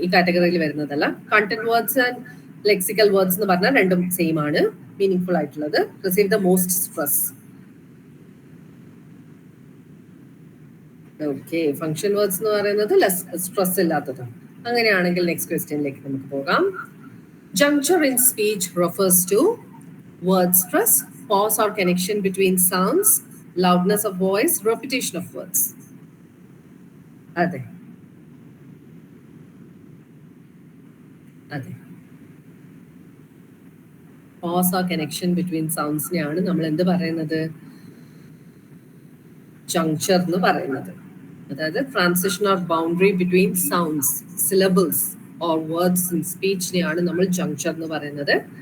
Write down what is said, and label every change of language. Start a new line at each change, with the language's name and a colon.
Malayalam: ഈ കാറ്റഗറിയിൽ വരുന്നതല്ല. Content words and lexical words എന്ന് പറഞ്ഞാൽ രണ്ടും സെയിം ആണ്, മീനിങ് ഫുൾ ആയിട്ടുള്ളത്.
English: Receive the most stress.
Malayalam: Okay, function words എന്ന് പറയുന്നത് സ്ട്രെസ് ഇല്ലാത്തത്. അങ്ങനെയാണെങ്കിൽ നെക്സ്റ്റ് ക്വസ്റ്റ്യനിലേക്ക് നമുക്ക് പോകാം.
English: Juncture in speech refers to word stress, pause or connection between sounds, loudness of voice, repetition of words.
Malayalam: അതെ അതെ
English: pause or connection between
Malayalam: സൗണ്ട്സിനെയാണ് നമ്മൾ എന്ത് പറയുന്നത്? ജങ്ചർ എന്ന് പറയുന്നത്. അതായത്
English: transition of boundary between sounds, syllables or words in
Malayalam: സ്പീച്ചിനെയാണ് നമ്മൾ ജങ്ചർ എന്ന് പറയുന്നത്.